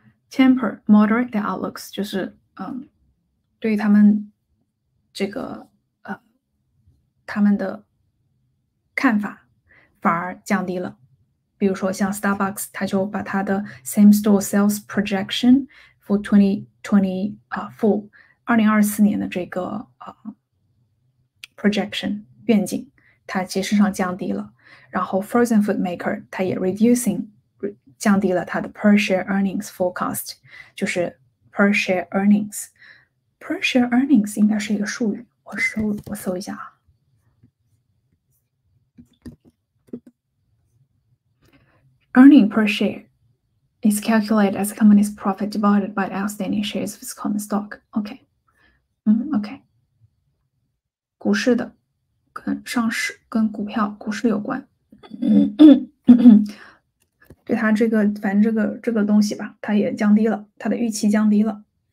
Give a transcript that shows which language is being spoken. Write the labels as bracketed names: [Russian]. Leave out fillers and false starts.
[English] Temper, moderate their outlooks [Chinese] 就是对于他们这个他们的看法反而降低了。比如说像 Starbucks， 它就把它的 [English] same store sales projection for 2024 [Chinese] 2024年的这个projection 愿景，它其实上降低了。然后 Frozen Food Maker 它也 reducing 降低了它的 [English] per share earnings forecast， [Chinese] 就是 [English] per share earnings。 [Chinese] per share earnings 应该是一个术语，我搜一下啊。 [English] Earning per share is calculated as the company's profit divided by the outstanding shares of its common stock. [Chinese] OK， OK， 股市的跟上市跟股市有关。对它这个反正这个东西吧，它也降低了，它的预期降低了。